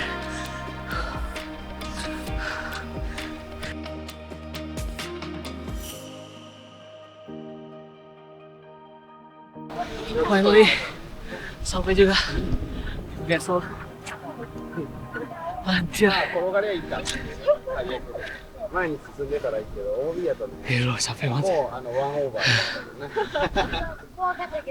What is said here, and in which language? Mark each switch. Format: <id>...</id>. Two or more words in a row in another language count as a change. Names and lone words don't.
<id>Finally, sampai juga. Gasol. Anjir.</id> <ja>前に進んでたらいいけど OB やったらね</ja> <id>Aduh, capek banget.</id> <ja>もうワンオーバーだったよね怖かったけど。</ja>